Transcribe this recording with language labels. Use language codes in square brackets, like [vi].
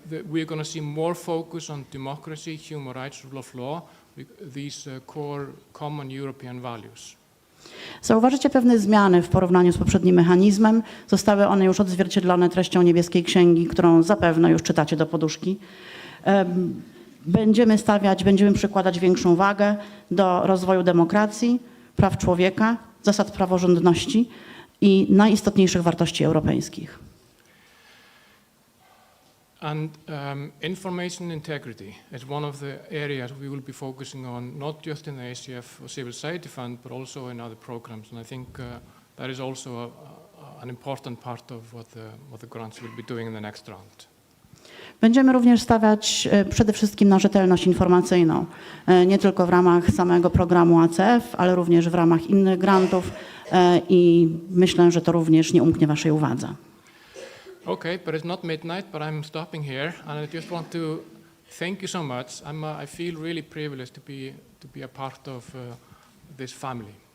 [en] We're going to see more focus on democracy, human rights, rule of law, these core common European values. [pl] Zauważycie pewne zmiany w porównaniu z poprzednim mechanizmem. Zostały one już odzwierciedlone treścią niebieskiej księgi, którą zapewne już czytacie do poduszki. Będziemy przykładać większą wagę do rozwoju demokracji, praw człowieka, zasad praworządności i najistotniejszych wartości europejskich. [en] And information integrity is one of the areas we will be focusing on, not just in the ACF Civil Society Fund, but also in other programs. And I think that is also an important part of what the grants will be doing in the next round. [pl] Będziemy również stawiać przede wszystkim na rzetelność informacyjną, nie tylko w ramach samego programu ACF, ale również w ramach innych grantów i myślę, że to również nie umknie waszej uwadze. [en] Okay, but it's not midnight, but I'm stopping here, and I just want to thank you so much. I feel really privileged to be a part of this family.